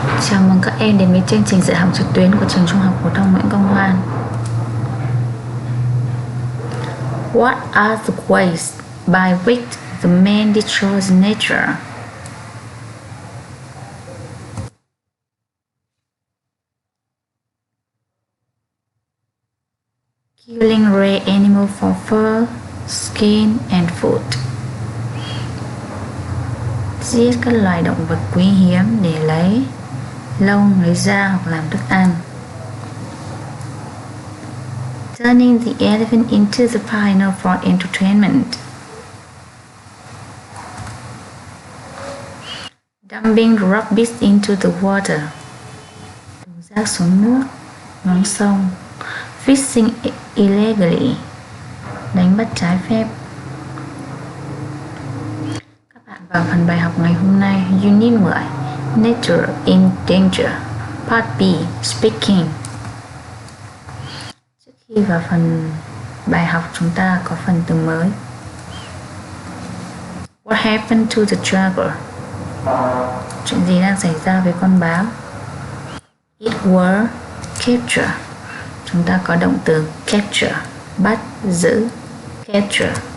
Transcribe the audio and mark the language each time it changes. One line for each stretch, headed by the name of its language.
Vietnamese: Chào mừng các em đến với chương trình dạy học trực tuyến của trường Trung học phổ thông Nguyễn Công Hoan.
English: What are the ways by which the man destroys nature? Killing rare animals for fur, skin and food.
Vietnamese: Giết các loài động vật quý hiếm để lấy lông, lấy da hoặc làm thức ăn.
English: Turning the elephant into the pioneer for entertainment. Dumping rubbish into the water.
Vietnamese: Đổ rác xuống nước, xuống sông.
English: Fishing illegally.
Vietnamese: Đánh bắt trái phép. Các bạn vào phần bài học ngày hôm nay,
English: Unit 10, Nature in Danger, Part B, Speaking.
Vietnamese: Trước khi vào phần bài học, chúng ta có phần từ mới.
English: What happened to the jaguar?
Vietnamese: Chuyện gì đang xảy ra với con báo?
English: It were capture.
Vietnamese: Chúng ta có động từ capture, bắt, giữ, capture.